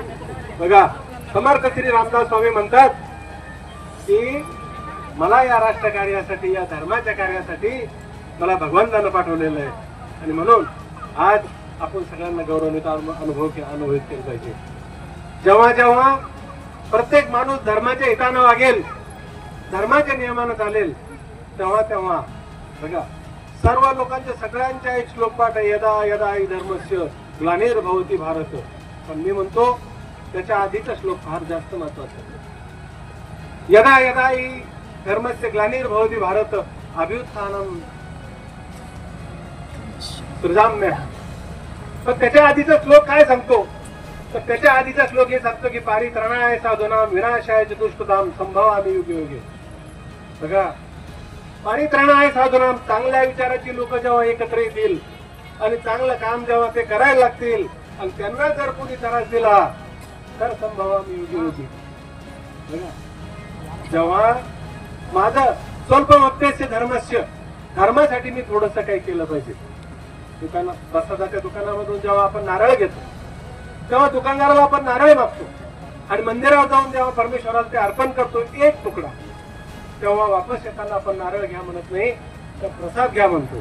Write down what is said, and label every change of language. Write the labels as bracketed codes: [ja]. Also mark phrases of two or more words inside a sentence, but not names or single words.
[mr] बघा, समर्थ श्री रामदास स्वामी म्हणतात की मला या राष्ट्रकार्यासाठी, या धर्माच्या कार्यासाठी मला भगवंतानं पाठवलेलं आहे आणि म्हणून आज आपण सगळ्यांना गौरवान्वित अनुभवित केलं पाहिजे। जेव्हा जेव्हा प्रत्येक माणूस धर्माच्या हितानं वागेल, धर्माच्या नियमानं चालेल, तेव्हा तेव्हा बघा सर्व लोकांच्या सगळ्यांच्या एक श्लोकपाठ आहे, [sa] यदा यदा हि धर्मस्य ग्लानिर्भवति भारत. [mr] पण मी म्हणतो त्याच्या आधीचा श्लोक फार जास्त महत्वाचा आहे. [sa] यदा यदा हि धर्मस्य ग्लानिर्भवति भारत अभ्युत्थानम सृजाम्य. [mr] पण त्याच्या आधीचा श्लोक काय सांगतो, तर त्याच्या आधीचा श्लोक हे सांगतो की [sa] पारित्रणाय साधूनाम विनाशाय चतुष्पदाम संभवामि युगे युगे. [mr] बघा [sa] पारित्रणाय साधूनाम, [mr] चांगल्या विचाराची लोक जेव्हा एकत्र येतील आणि चांगलं काम जेव्हा ते करायला लागतील आणि त्यांना जर कोणी त्रास दिला तर [sa] संभवामि युगे युगे. [mr] बघा जेव्हा माझं [sa] स्वल्पमप्यस्य धर्मस्य, [mr] धर्मासाठी मी थोडस काही केलं पाहिजे. प्रसादाच्या दुकानामधून जेव्हा आपण नारळ घेतो तेव्हा दुकानदाराला आपण नारळ मागतो आणि मंदिरावर जाऊन जेव्हा परमेश्वराला ते अर्पण करतो एक तुकडा, तेव्हा वापस येताना आपण नारळ घ्या म्हणत नाही, तर प्रसाद घ्या म्हणतो.